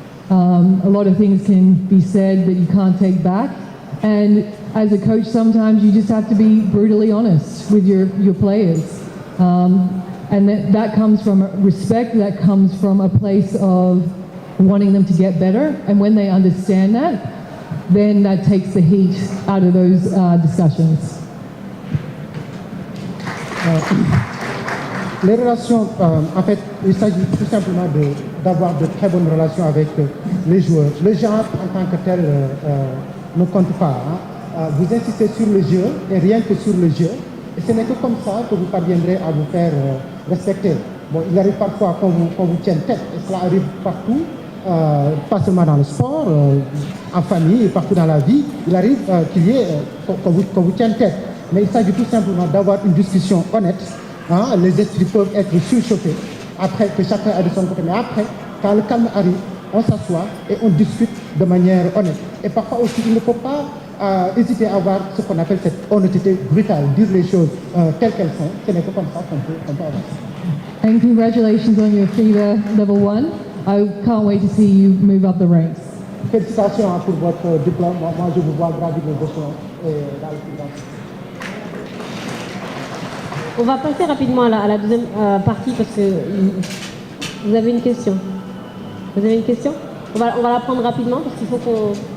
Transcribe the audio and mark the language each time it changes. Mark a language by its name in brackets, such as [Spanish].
[English] A lot of things can be said that you can't take back, and as a coach sometimes you just have to be brutally honest with your players, and that comes from respect, that comes from a place of wanting them to get better, and when they understand that, then that takes the heat out of those discussions. [French] Les relations, en fait, il s'agit tout simplement d'avoir de très bonnes relations avec les joueurs. Le genre en tant que tel ne compte pas. Hein. Vous insistez sur le jeu et rien que sur le jeu. Et ce n'est que comme ça que vous parviendrez à vous faire respecter. Bon, il arrive parfois qu'on vous tienne tête, et cela arrive partout, pas seulement dans le sport, en famille, partout dans la vie. Il arrive qu'il y ait qu'on vous tienne tête. Mais il s'agit tout simplement d'avoir une discussion honnête. Hein, les esprits peuvent être surchauffés, après que chacun a de son côté. Mais après, quand le calme arrive, on s'assoit et on discute de manière honnête. Et parfois aussi, il ne faut pas hésiter à avoir ce qu'on appelle cette honnêteté brutale, dire les choses telles qu'elles sont. Ce n'est que comme ça qu'on peut avancer. [English] And congratulations on your FERA level 1. I can't wait to see you move up the ranks. [French] Félicitations pour votre diplôme. Moi, je vous vois gravir les échelons dans le futur. On va passer rapidement à la deuxième partie parce que vous avez une question. Vous avez une question ? On va la prendre rapidement parce qu'il faut